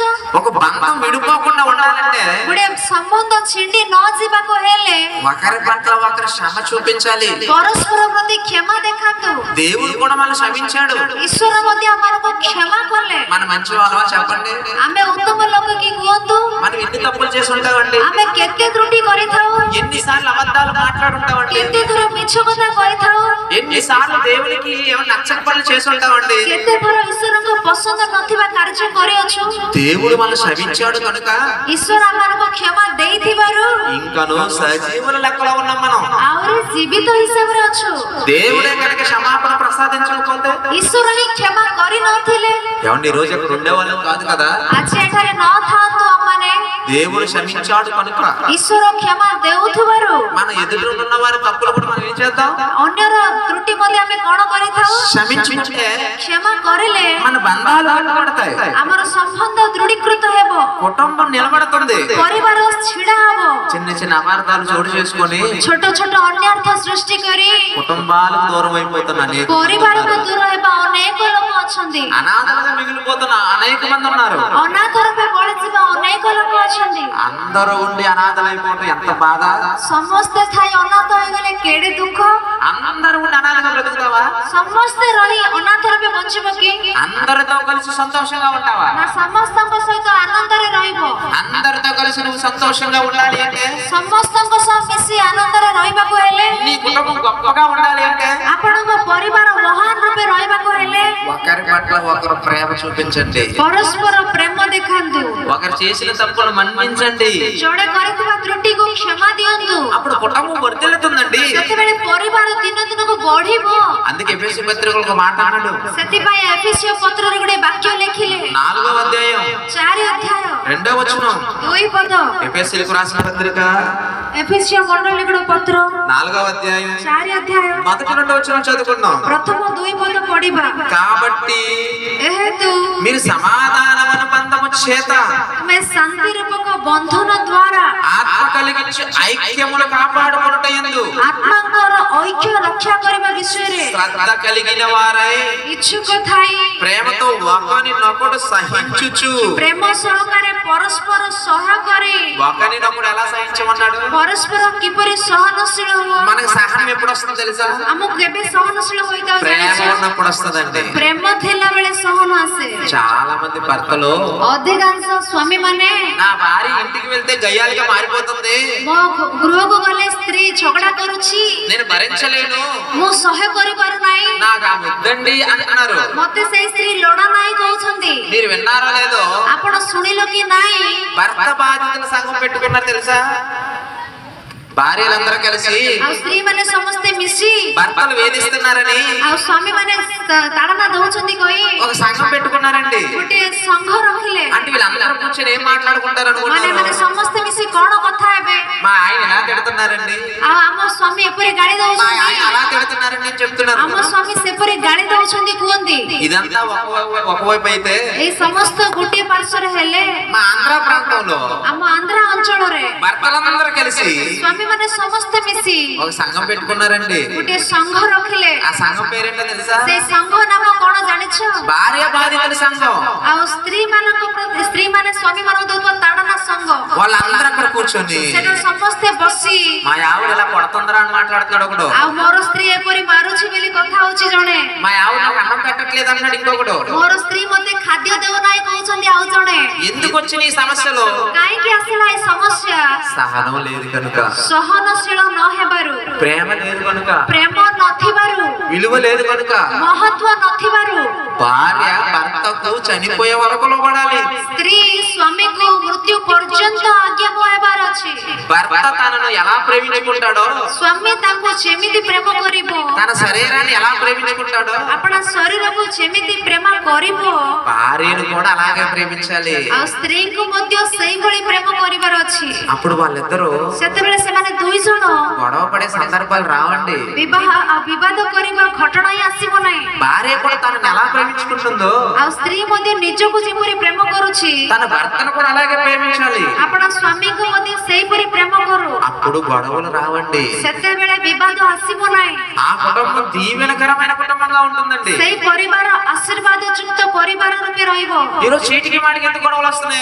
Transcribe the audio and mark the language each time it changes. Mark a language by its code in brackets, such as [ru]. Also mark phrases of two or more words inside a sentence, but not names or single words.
[te] ఒక బంధం విడిపోకుండా ఉండాలంటే [or] ଗୋଟେ ସମ୍ବନ୍ଧ ଛିଣ୍ଡି ନ ଯିବାକୁ ହେଲେ [te] ఒకరి పట్ల ఒకరు క్షమ చూపించాలి। [or] ପରସ୍ପର ପ୍ରତି କ୍ଷମା ଦେଖାନ୍ତୁ। [te] దేవుడు కూడా మనం క్షమించాడు। [or] ଈଶ୍ୱର ମଧ୍ୟ ଆମକୁ କ୍ଷମା କଲେ। [te] మన మంచి వాళ్ళ చెప్పండి, [or] ଆମେ ଉତ୍ତମ ଲୋକ କି କୁହନ୍ତୁ, [te] మనం ఎన్ని తప్పులు చేసి ఉంటామండి, [or] ଆମେ କେତେ ତ୍ରୁଟି କରିଥାଉ, [te] ఎన్నిసార్లు అబద్ధాలు మాట్లాడుంటామండి, [or] କେତେ ଥର ମିଛ କଥା କହିଥାଉ, [te] ఎన్నిసార్లు దేవునికి ఏమైనా నచ్చని పనులు చేసి ఉంటామండి। [or] କେତେ ଥର ଈଶ୍ୱରଙ୍କ ପସନ୍ଦ ନଥିବା କାର୍ଯ୍ୟ କରିଅଛୁ। [te] దేవుడు మనం క్షమించాడు కనుక [or] ଈଶ୍ୱର ଆମକୁ କ୍ଷମା ଦେଇଥିବାରୁ [te] ఇంకను సజీవుల లెక్కలో ఉన్నాం మనం। [or] ଆହୁରି ଜୀବିତ ହିସାବରେ ଅଛୁ। [te] దేవుడే కనుక క్షమాపణ ప్రసాదించకపోతే, [or] ଈଶ୍ୱର ହିଁ କ୍ଷମା କରିନଥିଲେ [te] ఏమండి ఈ రోజు అక్కడ ఉండేవాళ్ళం కాదు కదా। [or] ଆଜି ଏଠାରେ ନଥାନ୍ତୁ ଆମମାନେ। [te] దేవుడు క్షమించాడు కనుక [or] ଈଶ୍ୱର କ୍ଷମା ଦେଉଥିବାରୁ [te] మన ఎదురు ఉన్న వారి తప్పులు కూడా మనం ఏం చేద్దాం, [or] ଅନ୍ୟର ତ୍ରୁଟି ମଧ୍ୟ ଆମେ କଣ କରିଥାଉ, [te] క్షమించుకుంటే [or] କ୍ଷମା କରିଲେ [te] మన బంధాలు నిలబడతాయి, [or] ଆମର ସମ୍ବନ୍ଧ ଦୃଢ଼ୀକୃତ ହେବ, [te] కుటుంబం నిలబడుతుంది। [or] ପରିବାର ଛିଡା ହେବ। [te] చిన్న చిన్న అపార్థాలు చోటు చేసుకొని [or] ଛୋଟ ଛୋଟ ଅନ୍ୟାର୍ଥ ସୃଷ୍ଟି କରି [te] కుటుంబాలకు దూరం అయిపోతున్న అనేక [or] ପରିବାରରୁ ଦୂର ହେବା ଅନେକ ଲୋକ ଅଛନ୍ତି। [te] అనాథలుగా మిగిలిపోతున్న అనేక మంది ఉన్నారు। [or] ଅନାଥ ରୂପେ ବଳିଯିବା ଅନେକ ଲୋକ ଅଛନ୍ତି। [te] అందరూ ఉండి అనాథలైపోవడం ఎంత బాధ। [or] ସମସ୍ତେ ଥାଇ ଅନାଥ ହୋଇଗଲେ କେଡେ ଦୁଃଖ। [te] అందరూ ఉండి అనాథగా బ్రతుకుతావా? [or] ସମସ୍ତେ ରହି ଅନାଥ ରୂପେ ବଞ୍ଚିବ କି? [te] అందరితో కలిసి సంతోషంగా ఉంటావా? [or] ନା ସମସ୍ତଙ୍କ ସହିତ ଆନନ୍ଦରେ ରହିବ? [te] అందరితో కలిసి నువ్వు సంతోషంగా ఉండాలి అంటే, [or] ସମସ୍ତଙ୍କ ସହ ମିଶି ଆନନ୍ଦରେ ରହିବାକୁ ହେଲେ, [te] నీ కుటుంబం గొప్పగా ఉండాలి అంటే, [or] ଆପଣଙ୍କ ପରିବାର ମହାନ ରୂପେ ରହିବାକୁ ହେଲେ [te] ఒకరి పట్ల ఒకరు ప్రేమ చూపించండి, [or] ପରସ୍ପର ପ୍ରେମ ଦେଖାନ୍ତୁ, [te] ఒకరు చేసిన తప్పులు మన్నించండి। [or] ଜଣେ କରିଥିବା ତ୍ରୁଟିକୁ କ୍ଷମା ଦିଅନ୍ତୁ। [te] అప్పుడు కుటుంబం వర్ధిల్లుతుందండి। [or] ସେତେବେଳେ ପରିବାର ଦିନ ଦିନକୁ ବଢିବ। [te] అందుకే ఎఫెసీ పత్రికలో ఒక మాట అన్నాడు, [or] ସେଥିପାଇଁ ଏଫେସୀୟ ପତ୍ରରେ ଗୋଟେ ବାକ୍ୟ ଲେଖିଲେ, [te] 4వ అధ్యాయం [or] 4 ଅଧ୍ୟାୟ [te] 2వ వచనం, [or] 2 ପଦ। [te] ఎఫెసీలకు రాసిన పత్రిక [or] ଏଫେସୀୟ ମଣ୍ଡଳୀର ପତ୍ର [te] 4వ అధ్యాయం [or] 4 ଅଧ୍ୟାୟ [te] 1-2 వచనం చదువుకుందాం। [or] ପ୍ରଥମ 2 ପଦ ପଢିବା। [te] కాబట్టి [or] ଏହେତୁ [te] మీరు సమాధానమును బంధము చేత [or] ଆମେ ଶାନ୍ତି ରୂପକ ବନ୍ଧନ ଦ୍ୱାରା [te] ఆత్మ కలిగించి ఐక్యమును కాపాడుకొనుటయందు [or] ଆତ୍ମାଙ୍କର ଐକ୍ୟ ରକ୍ଷା କରିବା ବିଷୟରେ [te] శ్రద్ధ కలిగిన వారై [or] ଇଚ୍ଛୁକ ଥାଇ [te] ప్రేమతో ఒకరినొకడు సహించుచు, [or] ପ୍ରେମ ସହକାରେ ପରସ୍ପର ସହାୟ କରି [te] ఒకరినొకడు ఎలా సహించమన్నాడు? [or] ପରସ୍ପର କିପରି ସହନଶୀଳ ହୁଅ। [te] మనకి సహనం ఎప్పుడు వస్తుందో తెలుసా? [or] ଆମକୁ କେବେ ସହନଶୀଳ ହୋଇଥାଉ [te] ప్రేమ [or] ଜାଣିଛ? [te] ఉన్నప్పుడు వస్తుందండి। [or] ପ୍ରେମ ଥିଲା ବେଳେ ସହନ ଆସେ। [te] చాలా మంది భర్తలు, [or] ଅଧିକାଂଶ ସ୍ୱାମୀ ମାନେ [te] నా భార్య ఇంటికి వెళ్తే గయ్యాలుగా మారిపోతుంది, [or] ମୋ ଗୃହକୁ ଗଲେ ସ୍ତ୍ରୀ ଝଗଡା କରୁଛି, [te] నేను భరించలేను, [or] ମୁଁ ସହ୍ୟ କରିପାରୁନାହିଁ, [te] నాకు ఆ వద్దండి అంటున్నారు। [or] ମତେ ସେଇ ସ୍ତ୍ରୀ ଲୋଡା ନାହିଁ କହୁଛନ୍ତି। [te] మీరు విన్నారో లేదో, [or] ଆପଣ ଶୁଣିଲ କି ନାହିଁ? [te] భర్త బాధితుల సంఘం పెట్టుకున్నారు తెలుసా? భార్యలందరూ కలిసి [or] ଆଉ ସ୍ତ୍ରୀ ମାନେ ସମସ୍ତେ ମିଶି [te] భర్తలు వేధిస్తున్నారని [or] ଆଉ ସ୍ୱାମୀ ମାନେ ତାଡନା ଦଉଛନ୍ତି କହି [te] ఒక సంఘం పెట్టుకున్నారండి। [or] ଗୋଟେ ସଂଘ ରଖିଲେ। [te] అంటే వీళ్ళందరూ కూర్చొని ఏం మాట్లాడుకుంటారు [or] ମାନେ ମାନେ [te] అనుకుంటున్నారు? [or] ସମସ୍ତେ ମିଶି କଣ କଥା ହେବେ? [te] మా ఆయన ఎలా తిడుతున్నారండి, [or] ଆଉ ଆମ ସ୍ୱାମୀ ଏପରି ଗାଳି [te] మా [or] ଦଉଛନ୍ତି, [te] ఆయన అలా తిడుతున్నారండి అని చెప్తున్నారు। [or] ଆମ ସ୍ୱାମୀ ସେପରି ଗାଳି ଦଉଛନ୍ତି କୁହନ୍ତି। [te] ఇదంతా ఒకవైపు అయితే, [or] ଏଇ ସମସ୍ତ ଗୋଟିଏ ପାର୍ଶ୍ୱରେ ହେଲେ [te] మా ఆంధ్ర ప్రాంతంలో [or] ଆମ ଆନ୍ଧ୍ରା ଅଞ୍ଚଳରେ [te] భర్తలందరూ కలిసి [or] ସ୍ୱାମୀ ମାନେ ସମସ୍ତେ ମିଶି [te] ఒక సంఘం పెట్టుకున్నారండి। [or] ଗୋଟିଏ ସଂଘ ରଖିଲେ। [te] ఆ సంఘం పేరేంటో తెలుసా? [or] ସେଇ ସଂଘ ନାମ କଣ ଜାଣିଛ? [te] భార్య బాధితుల సంఘం। [or] ଆଉ ସ୍ତ୍ରୀ ମାନଙ୍କ ପ୍ରତି ସ୍ତ୍ରୀ ମାନେ ସ୍ୱାମୀ ମାନଙ୍କୁ ଦଉଥିବା ତାଡନା ସଂଘ। [te] వాళ్ళందరూ అక్కడ కూర్చొని [or] ସେଠାରେ ସମସ୍ତେ ବସି [te] మా ఆవిడ ఇలా కొడుతుందరా అని మాట్లాడుతున్నాడు ఒకడు, [or] ଆଉ ମୋର ସ୍ତ୍ରୀ ଏପରି ମାରୁଛି ବୋଲି କଥା ହଉଛି ଜଣେ, [te] మా ఆవిడ నాకు అన్నం పెట్టట్లేదు అన్నాడు ఇంకొకడు। [or] ମୋର ସ୍ତ୍ରୀ ମତେ ଖାଦ୍ୟ ଦେଉନାହିଁ କହୁଛନ୍ତି ଆଉ ଜଣେ। [te] ఎందుకు వచ్చిన ఈ సమస్యలో? [or] କାହିଁକି ଆସିଲା ଏ ସମସ୍ୟା? [te] సహనం లేదు కనుక, [or] ସହନଶୀଳ ନ ହେବାରୁ, [te] ప్రేమ లేదు కనుక, [or] ପ୍ରେମ ନ ନଥିବାରୁ [te] విలువ లేదు కనుక [or] ମହତ୍ୱ ନଥିବାରୁ [te] భార్య భర్తకు చనిపోయే వరకు లోబడాలి. [or] ସ୍ତ୍ରୀ ସ୍ୱାମୀକୁ ମୃତ୍ୟୁ ପର୍ଯ୍ୟନ୍ତ ଆଜ୍ଞାବହ ହେବାର ଅଛି. [te] భర్త తనను ఎలా ప్రేమించుకుంటాడో, [or] ସ୍ୱାମୀ ତାଙ୍କୁ ଯେମିତି ପ୍ରେମ କରିବ, [te] తన శరీరాన్ని ఎలా ప్రేమించుకుంటాడో [or] ଆପଣା ଶରୀରକୁ ଯେମିତି ପ୍ରେମ କରିବ, [te] భార్యను కూడా అలాగే ప్రేమించాలి. [or] ଆଉ ସ୍ତ୍ରୀଙ୍କୁ ମଧ୍ୟ ସେଇଭଳି ପ୍ରେମ କରିବାର ଅଛି. [te] అప్పుడు వాళ్ళిద్దరూ [or] ସେତେବେଳେ ସେମାନେ ଦୁଇ ଜଣ [te] గొడవ పడే సందర్భాలు రావండి. [or] ବିବାଦ କରିବା ଘଟଣା ହିଁ ଆସିବ ନାହିଁ. [te] భార్య కూడా తనను ఎలా ప్రేమించుకుంటుందో [or] ଆଉ ସ୍ତ୍ରୀ ମଧ୍ୟ ନିଜକୁ ଯେପରି ପ୍ରେମ କରୁଛି, [te] తన భర్తను కూడా అలాగే ప్రేమించాలి. [or] ଆପଣ ସ୍ୱାମୀଙ୍କୁ ମଧ୍ୟ ସେଇପରି ପ୍ରେମ କରୁ. [te] అప్పుడు గొడవలు రావండి. [or] ସେତେବେଳେ ବିବାଦ ଆସିବ ନାହିଁ. [te] ఆ కుటుంబం దీవెనకరమైన కుటుంబంగా ఉంటుందండి. [or] ସେଇ ପରିବାର ଆଶୀର୍ବାଦ ଯୁକ୍ତ ପରିବାର ରୂପେ ରହିବ. [te] ఈరోజు చీటికి మాటికి ఎందుకు గొడవలు వస్తున్నాయి?